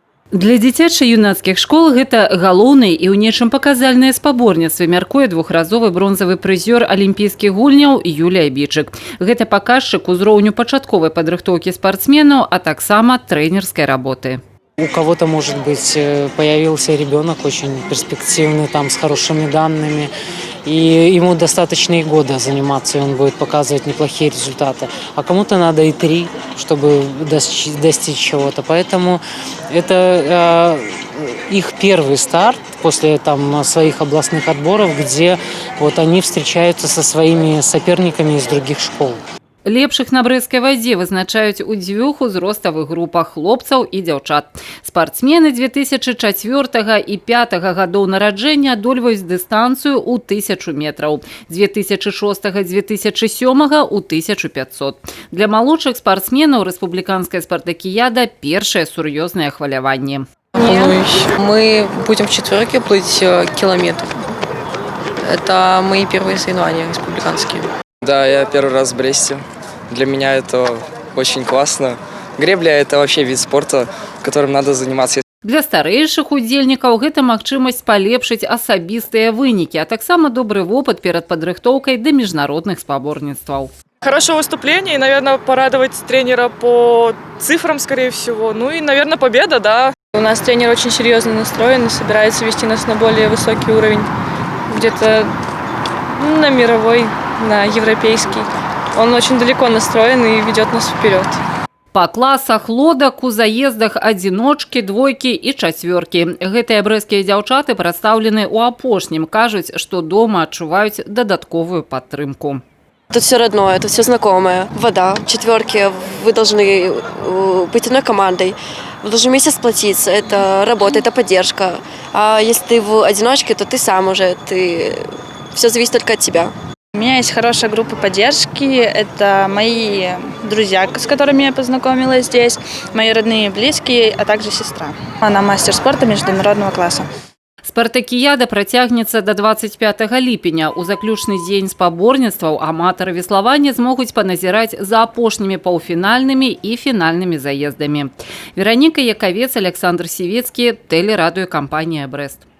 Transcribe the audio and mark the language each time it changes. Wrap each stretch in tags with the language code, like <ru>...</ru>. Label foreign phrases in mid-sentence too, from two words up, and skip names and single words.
<be>Для дзіцяча-юнацкіх школ гэта галоўнае і ў нечым паказальнае спаборніцтва, мяркуе двухразовы бронзавы прызёр алімпійскіх гульняў Юлія Бичык. Гэта паказчык узроўню пачатковай падрыхтоўкі спартсменаў, а таксама трэнерскай работы.</be> <ru>У кого-то, может быть, появился ребенок очень перспективный, там, с хорошими данными, и ему достаточно и года заниматься, и он будет показывать неплохие результаты. А кому-то надо и 3, чтобы достичь чего-то. Поэтому это их первый старт после своих областных отборов, где вот они встречаются со своими соперниками из других школ.</ru> <be>Лепшых на брэсцкай вадзе вызначаюць у 2 узроставых групах хлопцаў і дзяўчат. Спартсмены 2004 і 2005 гадоў нараджэння адольваюць дыстанцыю ў 1000 метраў, 2006-2007 у 1500. Для малодшых спартсменаў рэспубліканская спартакіяда – першае сур'ёзнае хваляванне.</be> <ru>Мы будем в четверке плыть километр. Это мои первые соревнования республиканские. Да, я первый раз в Бресте. Для меня это очень классно. Гребля – это вообще вид спорта, которым надо заниматься.</ru> <be>Для старэйшых удзельнікаў гэта магчымасць палепшыць асабістыя вынікі, а таксама добры вопыт перад падрыхтоўкай да міжнародных спаборніцтваў.</be> <ru>Хорошее выступление и, наверное, порадовать тренера по цифрам, скорее всего. Ну и, наверное, победа, да. У нас тренер очень серьезно настроен и собирается вести нас на более высокий уровень, где-то на мировой, на европейский. Он очень далеко настроен и ведет нас вперед.</ru> <be>Па класах лодак у заездах адзіночкі, двойкі і чацвёркі. Гэтыя брэсцкія дзяўчаты прадстаўлены ў апошнім, кажуць, што дома адчуваюць дадатковую падтрымку.</be> <ru>Тут все родное, тут все знакомое. Вода, четверки, вы должны быть одной командой. Вы должны вместе сплотиться. Это работа, это поддержка. А если ты в одиночке, то ты сам уже. Все зависит только от тебя. У меня есть хорошая группа поддержки. Это мои друзья, с которыми я познакомилась здесь, мои родные и близкие, а также сестра. Она мастер спорта международного класса.</ru> <be>Спартакіяда працягнецца до 25 ліпеня. У заключны дзень спаборніцтваў аматары веславання змогуць паназіраць за апошнімі паўфінальнымі і фінальнымі заездамі. Вераніка Якавец, Александр Сівецкі, тэлерадыёкампанія «Брэст».</be>